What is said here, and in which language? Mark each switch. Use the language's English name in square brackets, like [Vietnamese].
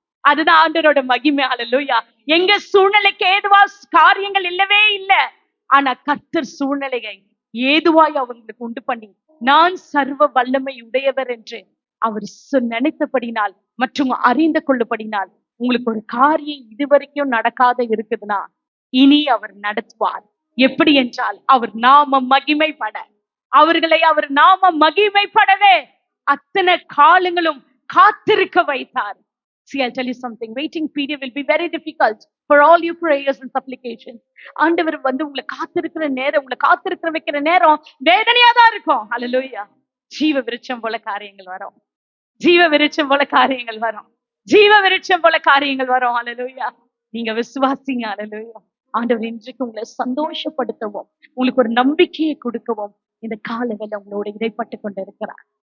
[Tamil] அதுதான் ஆண்டவரோட மகிமை. ஹல்லேலூயா. எங்க சூழ்நிலைக்கு ஏதுவா காரியங்கள் இல்லவே இல்லை, ஆனா கர்த்தர் சூழ்நிலையை ஏதுவாய் அவங்களுக்கு உண்டு பண்ணி நான் சர்வ வல்லமை உடையவர் என்று அவர் நினைத்தபடினால் மற்றும் அறிந்து கொள்ளப்படினால் உங்களுக்கு ஒரு காரியம் இதுவரைக்கும் நடக்காத இருக்குதுன்னா இனி அவர் நடத்துவார். எப்படி என்றால் அவர் நாம மகிமைப்பட, அவர்களை அவர் நாம மகிமைப்படவே அத்தனை காலங்களும் காத்திருக்க வைத்தார். [English] See, I'll tell you something. Waiting period will be very difficult for all your prayers and supplications. [Tamil] ஆண்டவர் வந்து உங்களை காத்திருக்கிற நேரம், உங்களை காத்திருக்கிற வைக்கிற நேரம் வேதனையா தான் இருக்கும். ஹல்லேலூயா. ஜீவ விருட்சம் போல காரியங்கள் வரும். ஜீவ விருட்சம் போல காரியங்கள் வரும். ஜீவ விருட்சம் போல காரியங்கள் வரும். ஹல்லேலூயா. நீங்க விசுவாசிங்க. ஹல்லேலூயா. ஆண்டவர் இன்றைக்கு உங்களை சந்தோஷப்படுத்தவும் உங்களுக்கு ஒரு நம்பிக்கையை கொடுக்கவும் இந்த கால வேளை உங்களோட இடைப்பட்டு கொண்டு இருக்கிறார்.